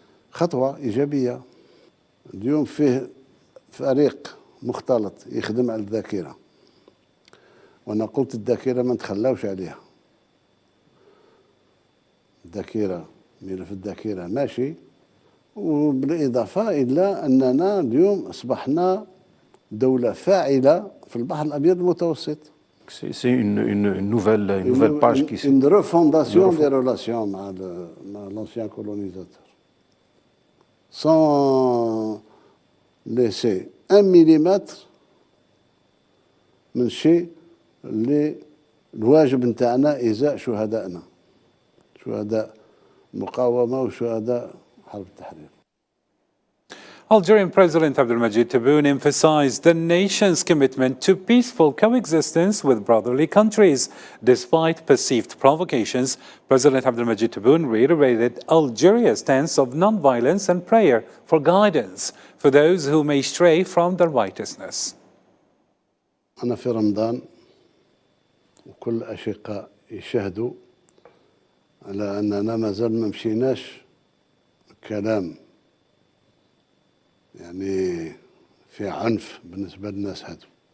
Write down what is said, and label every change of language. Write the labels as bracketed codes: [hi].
[ar] خطوة إيجابية. اليوم فيه فريق مختلط يخدم على الذاكرة، وأنا قلت الذاكرة ما نتخلاوش عليها. الذاكرة ملف الذاكرة ماشي، وبالإضافة إلى أننا اليوم أصبحنا دولة فاعلة في البحر الأبيض المتوسط. [fr] C'est une nouvelle page qui Une refondation des relations مع l'ancien colonisateur. Sans laisser un millimètre [ar] من شيء اللي الواجب نتاعنا إزاء شهدائنا، شهداء المقاومة وشهداء حرب التحرير. [en] Algerian President Abdelmadjid Tebboune emphasized the nation's commitment to peaceful coexistence with brotherly countries. Despite perceived provocations, President Abdelmadjid Tebboune reiterated Algeria's stance of non-violence and prayer for guidance for those who may stray from the righteousness. [ar] أنا في رمضان وكل الأشقاء يشهدوا على أننا ما زال ما مشيناش كلام يعني في عنف بالنسبة للناس هذو.